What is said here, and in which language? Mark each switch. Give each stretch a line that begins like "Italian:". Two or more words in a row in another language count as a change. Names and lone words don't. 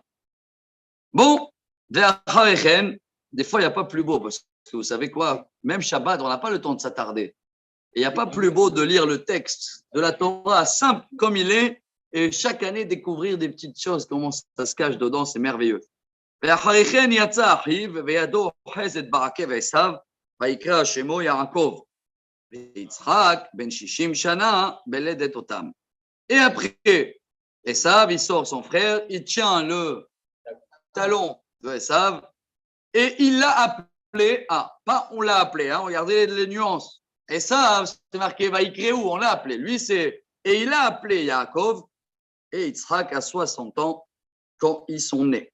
French: Bon, des fois, il n'y a pas plus beau, parce que vous savez quoi? Même Shabbat, on n'a pas le temps de s'attarder. Et il n'y a pas plus beau de lire le texte de la Torah simple comme il est, et chaque année découvrir des petites choses, comment ça se cache dedans, c'est merveilleux.
Hebrew: ואחרי כן יצא אחיו, וידו אוחזת בעקב עשיו, ויקרא שמו יעקב. ויצחק, בן 60 שנה, בלדת אותם.
French: Et après, Esav, il sort son frère, il tient le talon de Esav, et il l'a appelé, pas on l'a appelé, regardez les nuances. Esav, c'est marqué Vaïkréou, on l'a appelé. Lui, c'est, et il a appelé Yaakov, et Yitzhak a 60 ans quand ils sont nés.